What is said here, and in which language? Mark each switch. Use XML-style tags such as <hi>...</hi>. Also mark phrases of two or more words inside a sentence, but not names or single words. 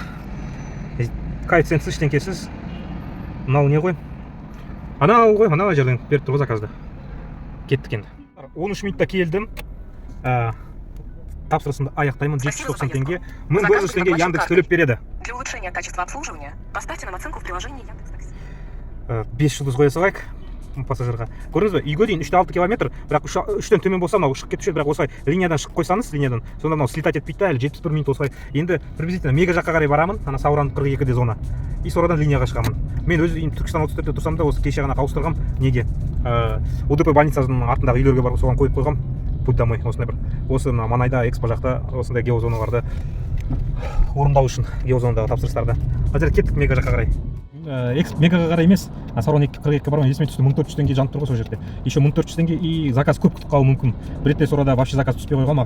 <kk>Коэффициентсіз, ештеңкесіз. Мынау не ғой? Анау ғой, анау жерден беріп тұр ғой заказды. Кеттік енді. 13 минутта келдім. Тапсырысымды аяқтаймын. 790 теңге. 1900 теңге Яндекс төлеп береді.</kk> <ru>Для улучшения качества обслуживания поставьте нам оценку в приложении Яндекс.Такси.</ru> <kk>5 жұлдыз қоя салайық пассажирға. Көрдіңіз бе, үйге дейін 3-6 километр, бірақ 3-тен төмен болса, мынау шығып кетуші еді, бірақ осылай линиядан шығып қойсаңыз, линиядан, сонда мынау слетать етпейді, әлі 71 минут осылай. Енді приблизительно мега жаққа қарай барамын, ана Сауран 42-де зона. И сорадан линияға шығамын. Мен өзі Түркістан 34-те тұрсам да, осы кеше ғана ауыстырғам. Неге? УДП больницасының артындағы үйлерге барып соған қойып қойғам.</kk> <ru>Путь домой,</ru> <kk>осындай бір. Осы Манайда, экспо жақта осындай геозоналарды орындау үшін, геозонадағы тапсырыстарды. Қазір кеттік мега жаққа қарай. Мегаға қарай емес, Сауран 42-ге барамын, есіме түсті, 1400 теңге жанып тұр ғой сол жерде.</kk> <ru>Еще 1400 теңге и заказ</ru> <kk>көп күтіп қалуы мүмкін. Бір ретте сорада вообще заказ түспей қойған маған.</kk>